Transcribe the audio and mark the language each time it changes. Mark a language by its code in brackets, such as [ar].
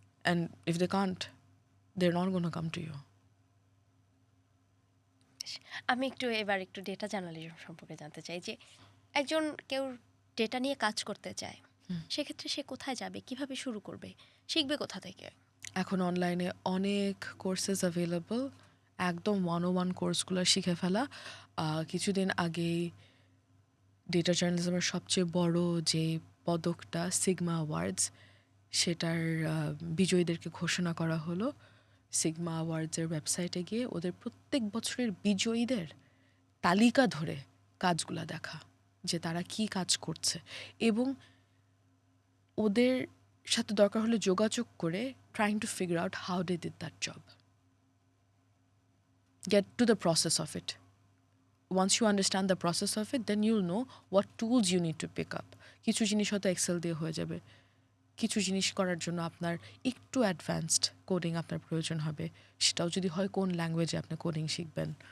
[en] And if they can't, they're not going to come to you. [bn] আমি এবার একটু data journalism সম্পর্কে জানতে চাই যে একজন কেউ ডেটা নিয়ে কাজ করতে চায়, সেক্ষেত্রে সে কোথায় যাবে, কিভাবে শুরু করবে, শিখবে কোথা থেকে? এখন অনলাইনে অনেক কোর্সেস অ্যাভেলেবল, একদম 101 কোর্সগুলো শিখে ফেলা। কিছুদিন আগেই ডেটা জার্নালিজমের সবচেয়ে বড় যে পদকটা সিগমা অ্যাওয়ার্ডস, সেটার বিজয়ীদেরকে ঘোষণা করা হলো। সিগমা অ্যাওয়ার্ডসের ওয়েবসাইটে গিয়ে ওদের প্রত্যেক বছরের বিজয়ীদের তালিকা ধরে কাজগুলা দেখা, যে তারা কি কাজ করছে, এবং ওদের সাথে দরকার হলে যোগাযোগ করে [en] trying to figure out how they did that job. Get to the process of it. Once you understand the process of it, then you'll know what tools you need to pick up. [bn] কিছু জিনিস হয়তো Excel দিয়ে হয়ে যাবে, কিছু জিনিস করার জন্য আপনার একটু অ্যাডভান্সড কোডিং আপনার প্রয়োজন হবে, সেটাও যদি হয় কোন ল্যাঙ্গুয়েজে আপনি কোডিং শিখবেন।